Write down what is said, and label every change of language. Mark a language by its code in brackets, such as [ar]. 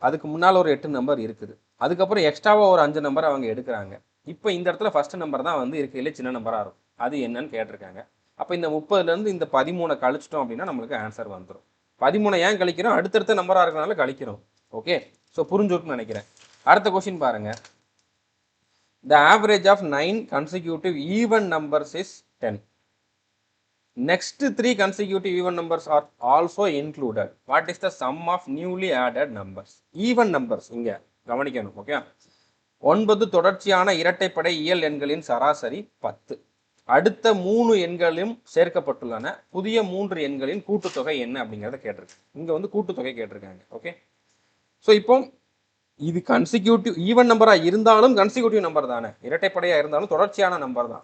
[ta] அதுக்கு முன்னால் ஒரு 8 நம்பர் இருக்குது. அதுக்கப்புறம் எக்ஸ்ட்ராவாக ஒரு 5 நம்பர் அவங்க எடுக்கிறாங்க. இப்போ இந்த இடத்துல ஃபர்ஸ்ட் நம்பர் தான் வந்து இருக்கையிலே சின்ன நம்பராக இருக்கும். அது என்னன்னு கேட்டிருக்காங்க. அப்போ இந்த 30லேருந்து இந்த 13 கழிச்சிட்டோம் அப்படின்னா நம்மளுக்கு ஆன்சர் வந்துடும். 13 ஏன் கழிக்கிறோம்? அடுத்தடுத்த நம்பராக இருக்கிறனால கழிக்கிறோம். ஓகே, ஸோ புரிஞ்சுருக்குன்னு நினைக்கிறேன். அடுத்த கொஸ்டின் பாருங்க. [en] The average of 9 consecutive even numbers is 10. Next 3 consecutive even numbers are also included. What is the sum of newly added numbers? [ta] Even numbers இங்க கவனிக்கணும். ஓகே, 9 தொடர்ச்சியான இரட்டைப்படை இயல் எண்களின் சராசரி 10. அடுத்த 3 எண்களும் சேர்க்கப்பட்டுள்ளன. புதிய 3 எண்களின் கூட்டுத்தொகை என்ன அப்படிங்கிறத கேட்டிருக்காங்க. இங்க வந்து கூட்டுத்தொகை கேட்டிருக்காங்க. ஓகே, ஸோ இப்போ இது கன்சிக்யூட்டிவ் ஈவன் நம்பராக இருந்தாலும் கன்சிக்யூட்டிவ் நம்பர் தானே, இரட்டைப்படையாக இருந்தாலும் தொடர்ச்சியான நம்பர் தான்.